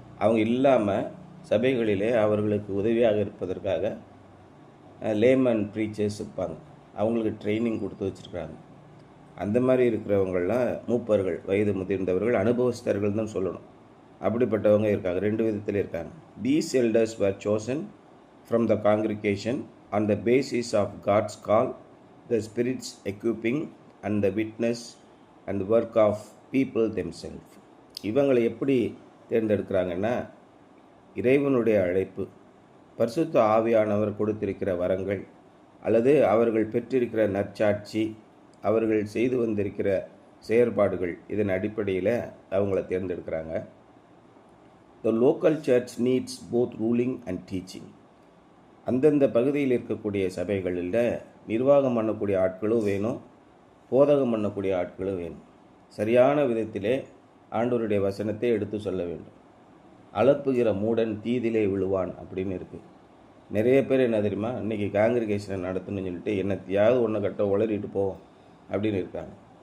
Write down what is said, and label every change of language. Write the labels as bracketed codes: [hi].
[ta] அவங்க இல்லாமல் சபைகளிலே அவர்களுக்கு உதவியாக இருப்பதற்காக லேமன் ப்ரீச்சர்ஸ் இருப்பாங்க. அவங்களுக்கு ட்ரைனிங் கொடுத்து வச்சுருக்காங்க. அந்த மாதிரி இருக்கிறவங்களாம் மூப்பர்கள், வயது முதிர்ந்தவர்கள், அனுபவஸ்தர்கள் தான் சொல்லணும். அப்படிப்பட்டவங்க இருக்காங்க, 2 விதத்தில் இருக்காங்க. [en] These elders were chosen from the congregation on the basis of God's call, the Spirit's equipping and the witness and the work of people themselves. [ta] இவங்களை எப்படி தேர்ந்தெடுக்கிறாங்கன்னா, இறைவனுடைய அழைப்பு, பரிசுத்த ஆவியானவர் கொடுத்திருக்கிற வரங்கள் அல்லது அவர்கள் பெற்றிருக்கிற நற்சாட்சி, அவர்கள் செய்து வந்திருக்கிற செயற்பாடுகள், இதன் அடிப்படையில் அவங்கள தேர்ந்தெடுக்கிறாங்க. [en] The local church needs both ruling and teaching. [ta] அந்தந்த பகுதியில் இருக்கக்கூடிய சபைகளில் நிர்வாகம் பண்ணக்கூடிய ஆட்களும் வேணும், போதகம் பண்ணக்கூடிய ஆட்களும் வேணும். சரியான விதத்திலே ஆண்டவருடைய வசனத்தை எடுத்து சொல்ல வேண்டும். அலப்புகிற மூடன் தீதிலே விழுவான் அப்படின்னு இருக்குது. நிறைய பேர் என்ன தெரியுமா, இன்றைக்கி காங்கிரிகேஷனை நடத்தணும்னு சொல்லிட்டு என்னத்தையாவது ஒன்று கட்ட உளறிட்டு போவோம் அப்படின்னு இருக்காங்க.